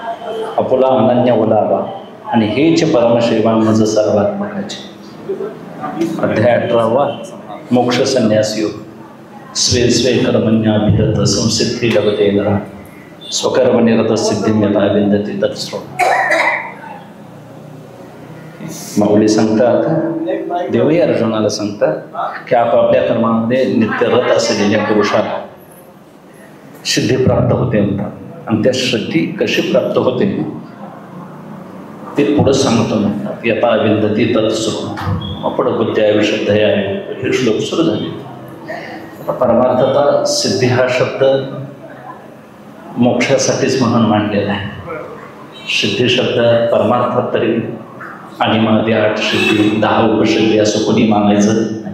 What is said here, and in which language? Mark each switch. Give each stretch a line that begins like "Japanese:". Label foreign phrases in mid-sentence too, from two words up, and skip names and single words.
Marathi: आपुला अनन्य ओलावा आणि हेच परमशिवा मज सर्वात्मकाचे. अध्याय 18 मोक्ष संन्यास योग.
Sanskrit: स्वे स्वे कर्मण्याभिरत संसिद्धी लभते नरा स्वकर्मनिरत सिद्धी यथा विंदती तत्स्रोत.
Marathi: माऊली सांगतात, देवही अर्जुनाला सांगतात की आपापल्या कर्मामध्ये नित्यरत असलेल्या पुरुषाला सिद्धी प्राप्त होते म्हणतात. आणि त्या सिद्धी कशी प्राप्त होते ते पुढं सांगतो म्हणतात.
Sanskrit: यथा विंदती तत्स्रोत.
Marathi: आपण
Sanskrit: बुद्ध्या विशुद्धया
Marathi: हे श्लोक सुरू झाले. परमार्थता सिद्धी हा शब्द मोक्षासाठीच म्हणून मांडलेला आहे. सिद्धी शब्द परमार्थात तरी आणि मध्ये 8 सिद्धी 10 उपसिद्धी असं कोणी मानायचं नाही.